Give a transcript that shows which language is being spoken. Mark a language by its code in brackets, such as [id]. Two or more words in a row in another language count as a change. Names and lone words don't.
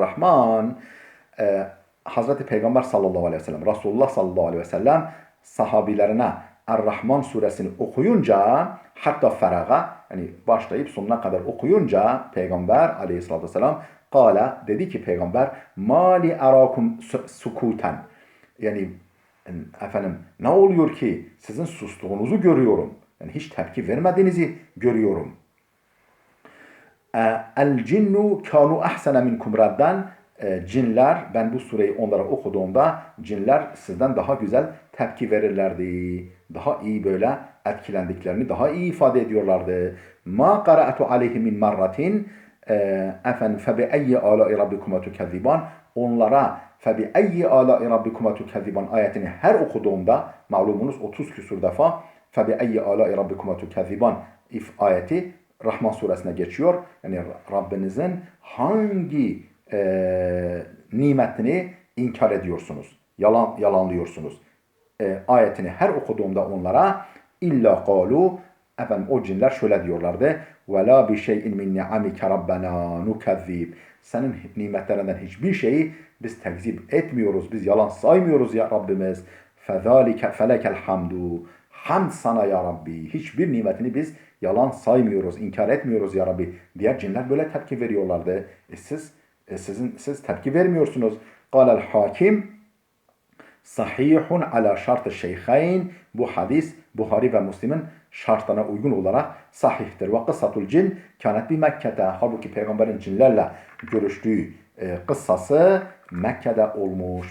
[tr] Rahman, Hazreti Peygamber [ar] صلى الله عليه وسلم, [tr] Resulullah [ar] صلى الله عليه وسلم [tr] sahabilerine Er-Rahman suresini okuyunca, [ar] حتى فرغ, [tr] yani başlayıp sonuna kadar okuyunca Peygamber [ar] عليه الصلاة والسلام [tr] kâle, dedi ki Peygamber, [ar] ما لي أراكم سكوتا, [tr] yani ne oluyor ki sizin sustuğunuzu görüyorum, yani hiç tepki vermediğinizi görüyorum. [ar] الجن كانوا أحسن منكم ردا. [tr] Cinler, ben bu sureyi onlara okuduğumda cinler sizden daha güzel tepki verirlerdi. Daha iyi böyle etkilendiklerini daha iyi ifade ediyorlardı. [ar] ما قرأت عليه من مرة فبأي آلاء ربكما تكذبان. [tr] Onlara [ar] فبأي آلاء ربكما تكذبان [tr] ayetini her okuduğumda, malumunuz 30 küsur defa [ar] فبأي آلاء ربكما تكذبان [tr] ayeti Rahman suresine geçiyor. Yani Rabbinizin hangi nimetini inkar ediyorsunuz, yalanlıyorsunuz. Ayetini her okuduğumda onlara [ar] إلا قالوا, [tr] o cinler şöyle diyorlardı. [ar] ولا بشيء من نعمك ربنا نكذب. [tr] Senin nimetlerinden hiçbir şeyi Biz tekzip etmiyoruz, biz yalan saymıyoruz ya Rabbimiz. [ar] فَذَٰلِكَ فَلَكَ الْحَمْدُ [tr] Hamd sana ya Rabbi. Hiçbir nimetini biz yalan saymıyoruz, inkar etmiyoruz ya Rabbi. Diğer cinler böyle tepki veriyorlardı. Siz tepki vermiyorsunuz. [ar] قال الحاكم صحيح على شرط الشيخين. [tr] Bu hadis Buhari ve Müslim'in şartlarına uygun olarak sahihtir. [ar] وقصة الجن كانت بمكة. [tr] Halbuki peygamberin cinlerle görüştüğü kıssası Mekke'de olmuş.